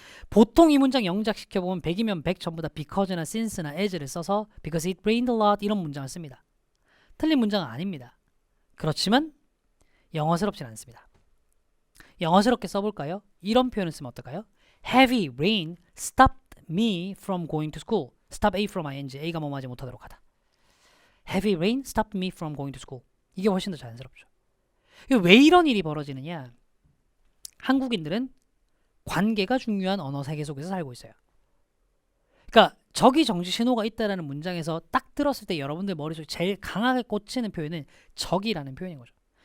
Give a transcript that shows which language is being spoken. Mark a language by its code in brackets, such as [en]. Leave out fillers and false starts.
[ko] 보통 이 문장 영작시켜보면 100이면 100 전부 다 because나 since나 as를 써서 [en] because it rained a lot [ko] 이런 문장을 씁니다. 틀린 문장은 아닙니다. 그렇지만 영어스럽진 않습니다. 영어스럽게 써볼까요? 이런 표현을 쓰면 어떨까요? [en] Heavy rain stopped me from going to school. Stop A from ing. [ko] A가 뭐뭐 하지 못하도록 하다. [en] Heavy rain stopped me from going to school. [ko] 이게 훨씬 더 자연스럽죠. 왜 이런 일이 벌어지느냐? 한국인들은 관계가 중요한 언어 세계 속에서 살고 있어요. 그러니까 저기 정지 신호가 있다라는 문장에서 딱 들었을 때 여러분들 머릿속에 제일 강하게 꽂히는 표현은 저기라는 표현인 거죠.